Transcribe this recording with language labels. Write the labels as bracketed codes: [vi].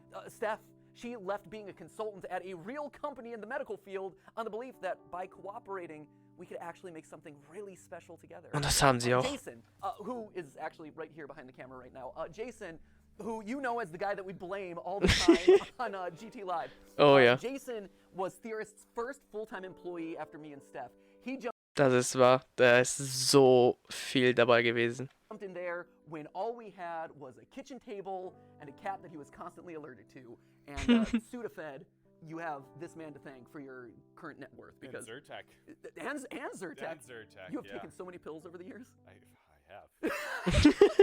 [en] Steph, she left being a consultant at a real company in the medical field on the belief that by cooperating, we could actually make something really special together. [de] Und das haben sie auch. [en] Jason, who is actually right here behind the camera right now. Jason, who you know as the guy that we blame all the time on GT Live. Oh, yeah. Jason was Theorist's first full-time employee after me and Steph. He [de] Das ist wahr. Da ist so viel dabei gewesen. [en] jumped in there when all we had was a kitchen table and a cat that he was constantly allergic to. And Sudafed, you have this man to thank for your current net worth. Because and Zyrtec. And Zyrtec. And Zyrtec, You have taken so many pills over the years? I have.